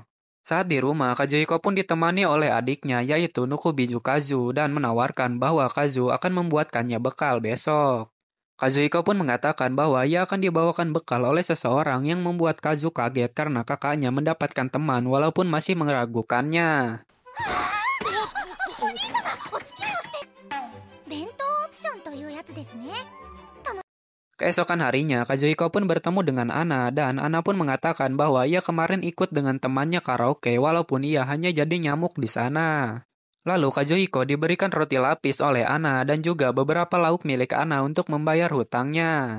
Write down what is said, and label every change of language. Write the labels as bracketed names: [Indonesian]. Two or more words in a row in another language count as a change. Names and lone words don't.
[Indonesian] Saat di rumah, Kazuhiko pun ditemani oleh adiknya yaitu Nukubiju Kazu dan menawarkan bahwa Kazu akan membuatkannya bekal besok. Kazuhiko pun mengatakan bahwa ia akan dibawakan bekal oleh seseorang yang membuat Kazu kaget karena kakaknya mendapatkan teman walaupun masih meragukannya. [Japanese] お兄様、お付き合いをして弁当オプションというやつですね。 [Indonesian] Keesokan harinya, Kazuhiko pun bertemu dengan Ana dan Ana pun mengatakan bahwa ia kemarin ikut dengan temannya karaoke walaupun ia hanya jadi nyamuk di sana. Lalu Kazuhiko diberikan roti lapis oleh Ana dan juga beberapa lauk milik Ana untuk membayar hutangnya.